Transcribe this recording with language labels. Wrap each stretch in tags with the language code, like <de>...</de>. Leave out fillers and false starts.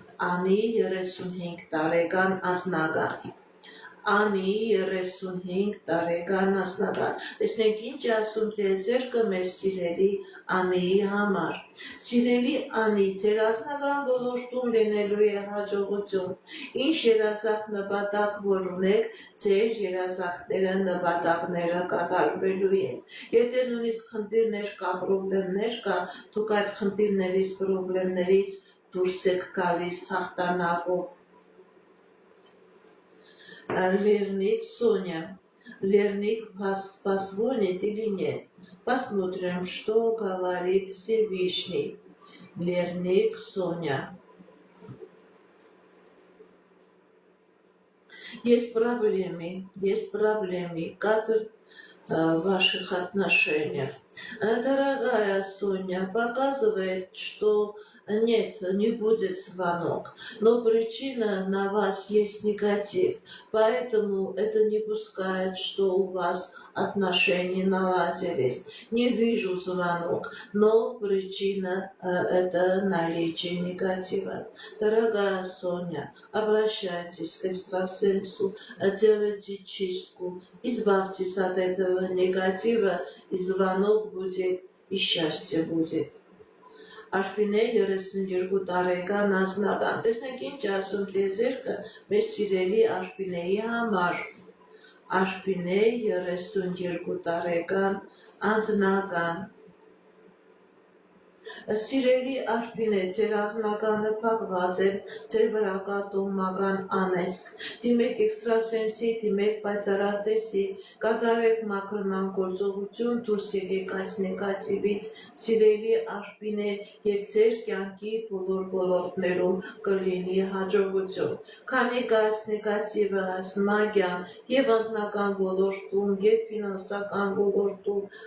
<hy>Անի 35 տարեկան անձնական։ Անի 35 տարեկան անձնական։ Տեսնենք ինչ ասում տեզերքը մեր սիրելի Անիի համար։ Սիրելի Անի, ձեր անձնական ոլորտում լինելու է հաջողություն։ Ինչ երազանք նպատակ որ ունեք, ձեր երազանքները նպատակները կատարվելու են։ Եթե նույնիսկ խնդիրներ կա, պրոբլեմներ կա, դուք այդ խնդիրներից, պրոբլեմներից դուրս եք գալիս հաղթանակով։ Лерник Соня.</hy> <ru>Лерник позвонит или нет? Посмотрим, что говорит Всевышний. Лерник Соня. Есть проблемы, как в ваших отношениях. Дорогая Соня, показывает, что нет, не будет звонок, но причина на вас есть негатив, поэтому это не пускает, что у вас отношения наладились. Не вижу звонок, но причина это наличие негатива. Дорогая Соня, обращайтесь к экстрасенсу, делайте чистку, избавьтесь от этого негатива, и звонок будет, и счастье будет.</ru> <hy>Արփինե 32 տարեկան անձնական։ Տեսնենք ինչ ասում տեզերքը մեր սիրելի Արփինեի համար։ Արփինե 32 տարեկան անձնական։ Սիրելի Արփինե, ձեր անձնականը փակված է, ձեր վրա կա տոհմական անեծք, դիմեք էքստրասենսի, դիմեք պայծառատեսի, կատարեք մաքրման գործողություն, դուրս եկեք այս նեգատիվից, սիրելի Արփինե, եւ ձեր կյանքի բոլոր ոլորտներում կլինի հաջողություն։ Քանի այս նեգատիվը, այս մագիան եւ անձնական ոլորտում, եւ ֆինանսական ոլորտում</hy>